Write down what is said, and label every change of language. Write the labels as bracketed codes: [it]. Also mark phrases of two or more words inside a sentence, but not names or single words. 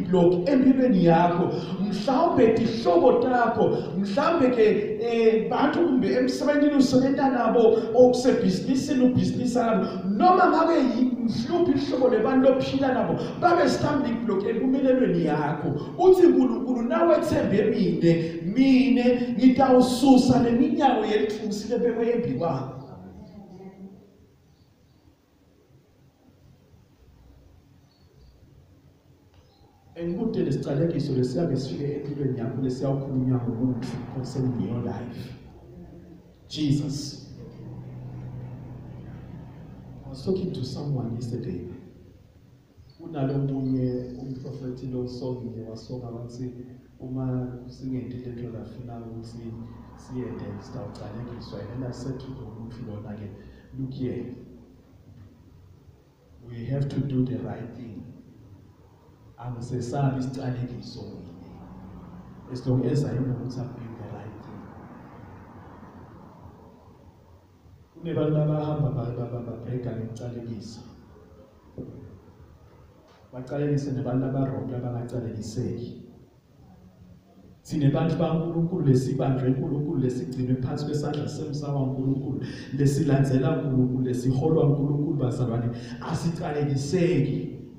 [ss] block empilweni yakho mhlawumbe tihlobo takho mhlawumbe ke bantfu kumbe emsebentini usebenza nabo okusebhizinisini ubhizinisi nabo noma ngabe mhluphi ihlobo lebantu lophila nabo babe [en] stumbling block [ss] empumelelweni yakho uthi uNkulunkulu nawe ethembe mine ngitawususa leminyango yelithusi lebekwe embi kwakho. Engikude lesicalekiso lesiyake sifike empilweni yakho lesiyawukhulunywa ngomuntu [en] concerning your life. [ss] Jesus. [en] I was talking to someone yesterday. [ss] Unalomunye umprofeti lo songile wasonga wathi uma singentile into lafuna ukuthi siyende sitawucalekiswa [en] and I said to the [ss] muntu lona ke [en] look here, we have to do the right thing. [ss] Angisesabi isicalekiso [en] as long as I know ukuthi I'm doing the right thing. [ss] Kunebantu abahamba babheka ngicalekisa. Bacalekise nebantu abarobha abangacalekiseki. Sinebantu baNkulunkulu lesibanjwe uNkulunkulu lesigcinwe phansi kwesandla semsawa uNkulunkulu lesilandzela uNkulunkulu lesiholwa uNkulunkulu bazalwane asicalekiseki.